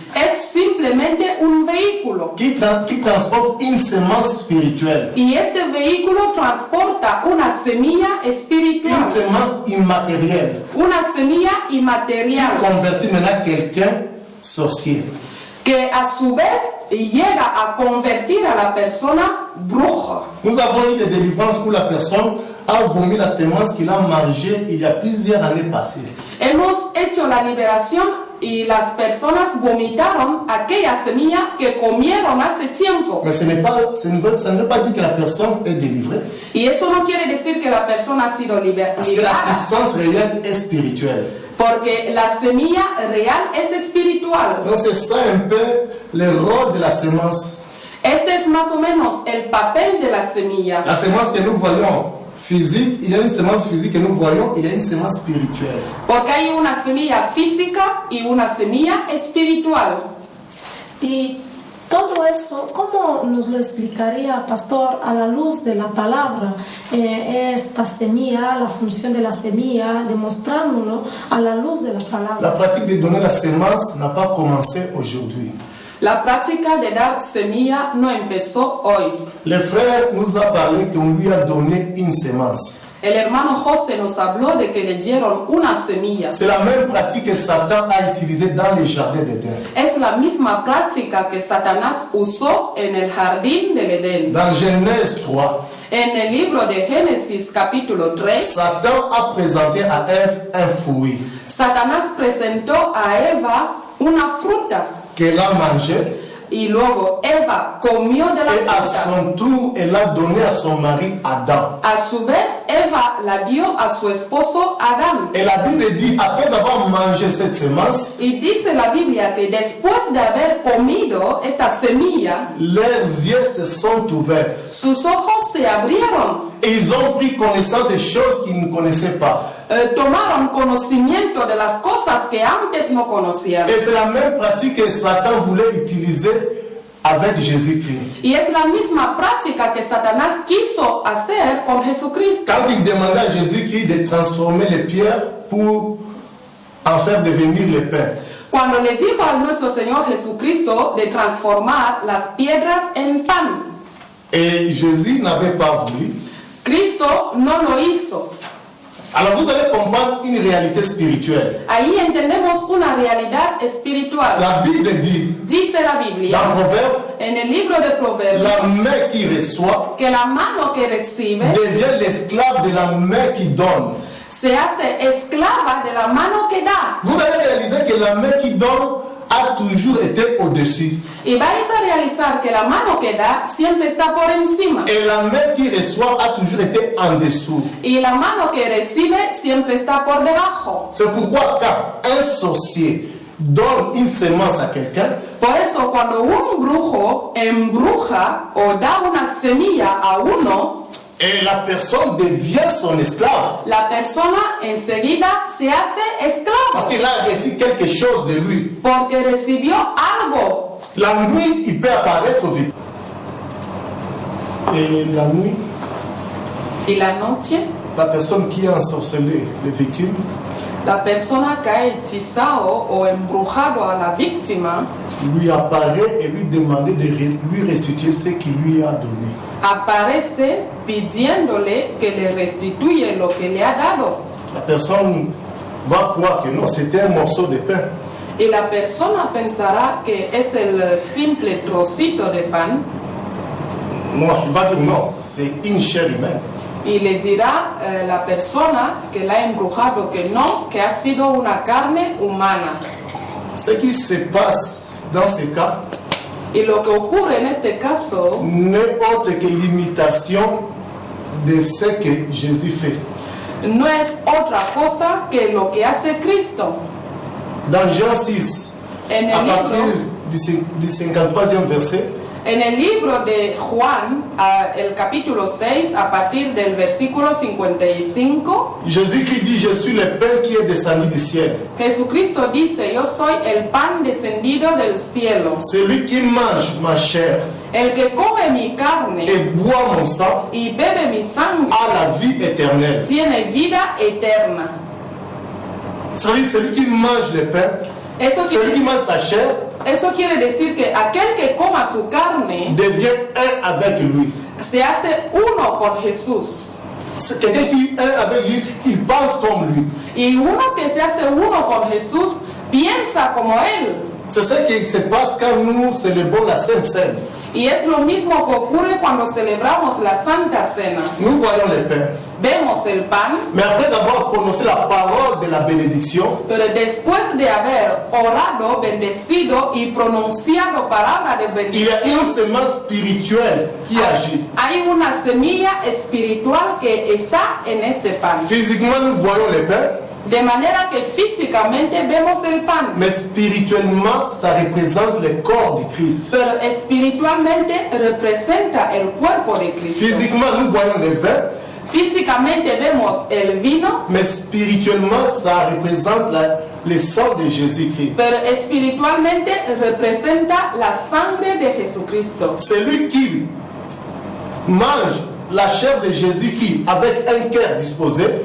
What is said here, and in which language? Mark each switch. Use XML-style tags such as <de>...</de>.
<es>Es simplemente un vehículo.</es> <fr>qui transporte une semence spirituelle,</fr> <es>Y este vehículo transporta una semilla</es> <fr>une</fr> <es>espiritual,</es> <fr>semence immatérielle,</fr> <es>una semilla</es> <fr>qui</fr> <es>inmaterial,</es> <fr>convertit maintenant quelqu'un sorcier.</fr> <es>que a su vez llega a convertir a la persona bruja.</es> <fr>Nous avons eu des délivrances où la personne a vomi la semence qu'il a mangée il y a plusieurs années passées.</fr> <es>Hemos hecho la liberación y las personas vomitaron aquella semilla que comieron hace tiempo.</es> <fr>Mais ça ne veut pas dire que la personne est délivrée,</fr> <es>Y eso no quiere decir que la persona ha sido</es> <fr>parce que la</fr> <es>liberada,</es> <fr>substance réelle est spirituelle.</fr> <es>porque la semilla real es espiritual.</es> <fr>Donc c'est ça un peu le rôle de la semence.</fr> <es>Este es más o menos el papel de la semilla.</es> <fr>La semence que nous voyons physique, il y a une semence physique que nous voyons, il y a une semence spirituelle.</fr> <es>Porque hay una semilla física y una semilla espiritual. Y todo eso, ¿cómo nos lo explicaría, pastor, a la luz de la palabra? Esta semilla, la función de la semilla, demostrándolo a la luz de la palabra.</es> <fr>La pratique de donner la semence n'a pas commencé aujourd'hui.</fr> <es>La práctica de dar semilla no empezó hoy.</es> <fr>Le frère nous a parlé qu'on lui a donné une semence.</fr> <es>El hermano José nos habló de que le dieron una semilla.</es> <fr>C'est la même pratique que Satan a utilisée dans les jardins d'Éden.</fr> <es>Es la misma práctica que Satanás usó en el jardín del Edén.</es> <fr>Dans Genèse 3,</fr> <es>En el libro de Génesis capítulo 3,</es> <fr>Satan a présenté à Ève un fruit</fr> <es>Satanás presentó a Eva una fruta</es> <fr>qu'elle a mangé</fr> <es>y luego Eva comió de la</es> <fr>et à</fr> <es>fruta.</es> <fr>son tour, elle a donné à son mari Adam.</fr> <es>A su vez, Eva la dio a su esposo Adán.</es> <fr>Et la Bible dit, après avoir mangé cette semence,</fr> <es>Y dice la Biblia que después de haber comido esta semilla,</es> <fr>leurs yeux se sont ouverts.</fr> <es>sus ojos se abrieron.</es> <fr>Et ils ont pris connaissance des choses qu'ils ne connaissaient pas.</fr> <es>Tomaron conocimiento de las cosas que antes no conocían.</es> <fr>Et c'est la même pratique que Satan voulait utiliser avec Jésus-Christ.</fr> <es>Y es la misma práctica que Satanás quiso hacer con Jesucristo.</es> <fr>Quand il demandait à Jésus-Christ de transformer les pierres pour en faire devenir le pain.</fr> <es>Cuando le dijo a nuestro Señor Jesucristo de transformar las piedras en pan,</es> <fr>Et Jésus n'avait pas voulu.</fr> <es>Cristo no lo hizo.</es> <fr>Alors vous allez comprendre une réalité spirituelle.</fr> <es>Ahí entendemos una realidad espiritual.</es> <fr>La Bible dit,</fr> <es>Dice la Biblia</es> <fr>dans Proverbe,</fr> <es>en el libro de</es> <fr>la</fr> <es>Proverbios</es> <fr>main qui reçoit</fr> <es>que la mano que recibe</es> <fr>devient l'esclave de la main qui donne.</fr> <es>se hace esclava de la mano que da.</es> <fr>Vous allez réaliser que la main qui donne a toujours été au-dessus.</fr> <es>Y vais a realizar que la mano que da siempre está por encima.</es> <fr>Et la main qui reçoit a toujours été en dessous.</fr> <es>Y la mano que recibe siempre está por debajo.</es> <fr>C'est pourquoi quand un sorcier donne une semence à quelqu'un,</fr> <es>Por eso cuando un brujo embruja o da una semilla a uno,</es> <fr>Et la personne devient son esclave.</fr> <es>la persona enseguida se hace</es> <fr>Parce qu'il a reçu quelque chose de lui.</fr> <es>porque recibió algo.</es> <fr>La nuit, il peut apparaître vite. Et la nuit,</fr> <es>Y la noche,</es> <fr>la personne qui a ensorcelé les victimes,</fr> <es>la persona que ha hechizado o embrujado a la víctima</es> <fr>lui apparaît et lui demande de lui restituer ce qu'il lui a donné.</fr> <es>aparece pidiéndole que le restituye lo que le ha dado.</es> <fr>La personne va croire que non, c'était un morceau de pain.</fr> <es>Y la persona pensará que es el simple trocito de pan</es> <fr>Non, il va dire non, c'est une chair humaine.</fr> <es>y le dirá la persona que la ha embrujado que no, que ha sido una carne humana.</es> <fr>Ce qui se passe dans ce cas</fr> <es>Y lo que ocurre en este caso</es> <fr>n'est autre que l'imitation de ce que Jésus fait.</fr> <es>no es otra cosa que lo que hace Cristo.</es> <fr>Dans Jean 6,</fr> <es>En libro,</es> <fr>du 53e verset,</fr> <es>en el libro de Juan, el capítulo 6, a partir del versículo 55,</es> <fr>Jésus-Christ dit, je suis le pain qui est descendu du ciel.</fr> <es>Jesucristo dice, yo soy el pan descendido del cielo.</es> <fr>Celui qui mange ma chair</fr> <es>El que come mi carne</es> <fr>et boit mon sang</fr> <es>y bebe mi sangre</es> <fr>a la vie éternelle.</fr> <es>tiene vida eterna.</es> <fr>C'est-à-dire celui qui mange le pain,</fr> <es>Eso</es> <fr>celui qui</fr> <es>quiere,</es> <fr>mange sa chair</fr> <es>eso quiere decir que aquel que coma su carne</es> <fr>devient un avec lui.</fr> <es>se hace uno con Jesús.</es> <fr>C'est quelqu'un qui est un avec lui, il pense comme lui.</fr> <es>Y uno que se hace uno con Jesús piensa como Él.</es> <fr>C'est ce qui se passe quand nous célébrons la Sainte Seine.</fr> <es>Y es lo mismo que ocurre cuando celebramos la Santa Cena.</es> <fr>Nous voyons le pain.</fr> <es>Vemos el pan,</es> <fr>Mais après avoir prononcé la parole de la bénédiction,</fr> <es>pero después de haber orado, bendecido y pronunciado palabra de</es> <fr>il y a</fr> <es>bendición,</es> <fr>une semence spirituelle qui agit.</fr> <es>hay una semilla espiritual que está en este pan.</es> <fr>Physiquement, nous voyons le pain,</fr> <es>De manera que físicamente vemos el pan,</es> <fr>mais spirituellement, ça représente le corps du Christ.</fr> <es>pero espiritualmente representa el cuerpo de Cristo.</es> <fr>Physiquement, nous voyons le vin,</fr> <es>Físicamente vemos el vino,</es> <fr>mais spirituellement, ça représente le sang de Jésus-Christ.</fr> <es>pero espiritualmente representa la sangre de Jesucristo.</es> <fr>Celui qui mange la chair de Jésus-Christ avec un cœur disposé,</fr>